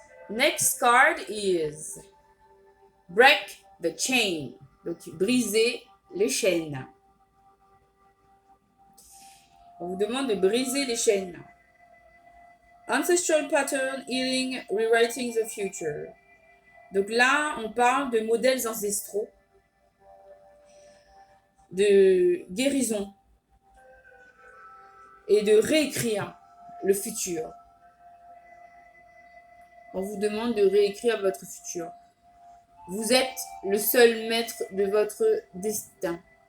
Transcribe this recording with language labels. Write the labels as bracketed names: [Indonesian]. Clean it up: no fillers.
[English] Next card is Break the chain. [French] Donc, briser les chaînes. On vous demande de briser les chaînes. [English] Ancestral pattern, healing, rewriting the future. [French] Donc là, on parle de modèles ancestraux, de guérison et de réécrire le futur. On vous demande de réécrire votre futur. Vous êtes le seul maître de votre destin.